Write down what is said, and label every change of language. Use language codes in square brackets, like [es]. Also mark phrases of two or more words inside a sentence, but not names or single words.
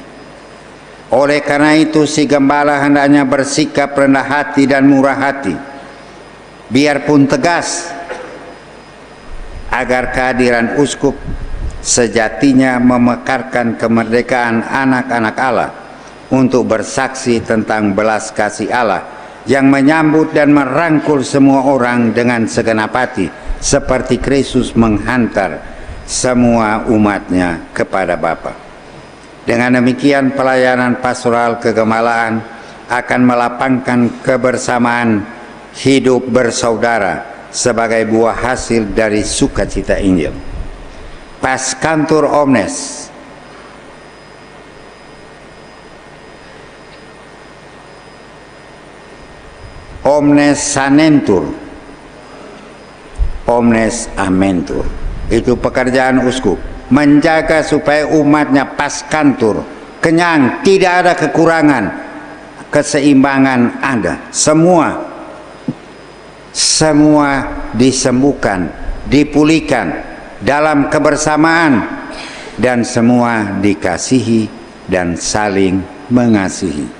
[id] Oleh karena itu si gembala hendaknya bersikap rendah hati dan murah hati, biarpun tegas, agar kehadiran uskup sejatinya memekarkan kemerdekaan anak-anak Allah untuk bersaksi tentang belas kasih Allah yang menyambut dan merangkul semua orang dengan segenap hati, seperti Kristus menghantar semua umatnya kepada Bapa. Dengan demikian pelayanan pastoral kegembalaan akan melapangkan kebersamaan hidup bersaudara sebagai buah hasil dari sukacita Injil. [la] Pascantur omnes, omnes sanentur, omnes amentur. [id] Itu pekerjaan uskup, menjaga supaya umatnya pas kantur, kenyang, tidak ada kekurangan, keseimbangan ada, semua disembuhkan, dipulihkan dalam kebersamaan, dan semua dikasihi dan saling mengasihi.